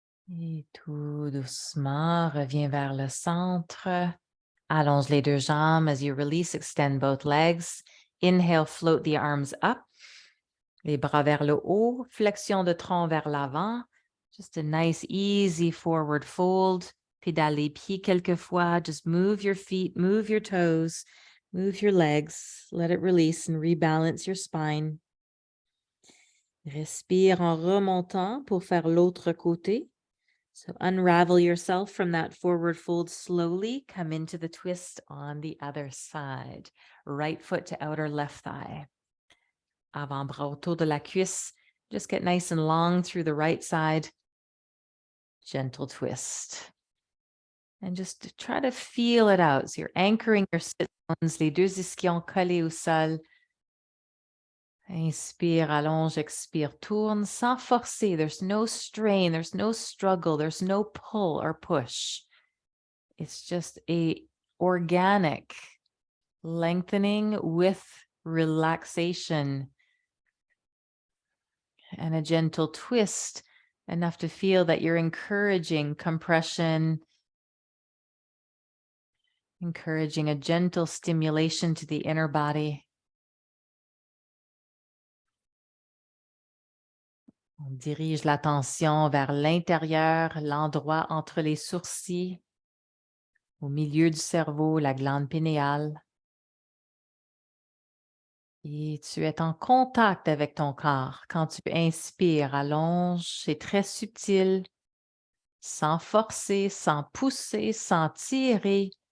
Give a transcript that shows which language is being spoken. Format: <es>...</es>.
<fr>Et tout doucement, reviens vers le centre. Allonge les deux jambes</fr> <en>as you release, extend both legs. Inhale, float the arms up.</en> <fr>Les bras vers le haut, flexion de tronc vers l'avant.</fr> <en>Just a nice, easy forward fold.</en> <fr>Pédale les pieds quelquefois.</fr> <en>Just move your feet, move your toes, move your legs. Let it release and rebalance your spine.</en> <fr>Respire en remontant pour faire l'autre côté.</fr> <en>So unravel yourself from that forward fold slowly. Come into the twist on the other side. Right foot to outer left thigh.</en> <fr>Avant-bras autour de la cuisse.</fr> <en>Just get nice and long through the right side. Gentle twist. And just try to feel it out. So you're anchoring your sit bones,</en> <fr>les deux ischions collés au sol. Inspire, allonge, expire, tourne sans forcer.</fr> <en>There's no strain, there's no struggle, there's no pull or push. It's just a organic lengthening with relaxation and a gentle twist, enough to feel that you're encouraging compression, encouraging a gentle stimulation to the inner body.</en> <fr>On dirige l'attention vers l'intérieur, l'endroit entre les sourcils, au milieu du cerveau, la glande pinéale. Et tu es en contact avec ton corps. Quand tu inspires, allonge, c'est très subtil, sans forcer, sans pousser, sans tirer.</fr>